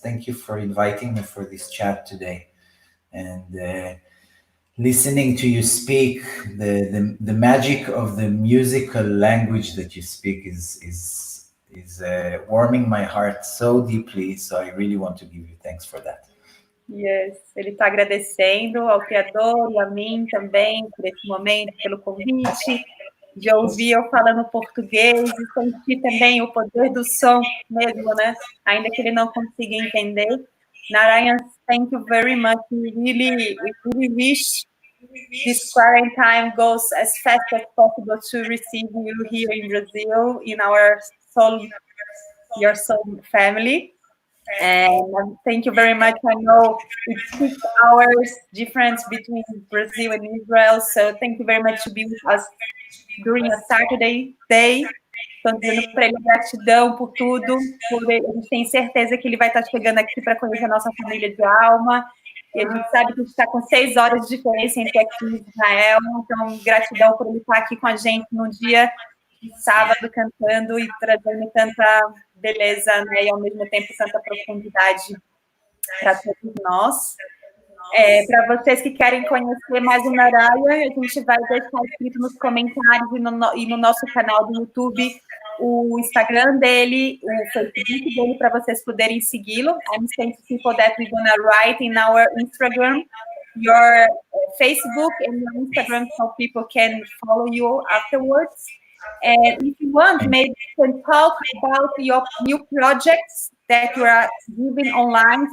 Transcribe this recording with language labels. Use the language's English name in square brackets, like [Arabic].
[English] Thank you for inviting me for this chat today. And listening to you speak, the magic of the musical language that you speak is warming my heart so deeply. So I really want to give you thanks for that. [Portuguese] Yes, ele está agradecendo ao Criador e a mim também por esse momento, pelo convite, de ouvir eu falando português e sentir também o poder do som mesmo, né? Ainda que ele não consiga entender. [English] Narayan, thank you very much. We really wish this quarantine goes as fast as possible to receive you here in Brazil, in our soul, your soul family. And thank you very much. I know it's 6 hours difference between Brazil and Israel, so thank you very much to be with us during a Saturday day. [Portuguese] Estou dizendo para ele gratidão por tudo, a gente tem certeza que ele vai estar chegando aqui para conhecer a nossa família de alma, e a gente sabe que a gente está com 6 horas de diferença entre aqui e Israel, então gratidão por ele estar aqui com a gente num dia de sábado cantando e trazendo tanta beleza, né, e ao mesmo tempo tanta profundidade para todos nós. Para vocês que querem conhecer mais o Narayan, a gente vai deixar escrito nos comentários e no nosso canal do YouTube o Instagram dele, o Facebook dele, para vocês poderem segui-lo. [English] I'm saying to people that we're going to write in our Instagram your Facebook and your Instagram so people can follow you afterwards. And if you want, maybe you can talk about your new projects that you are giving online.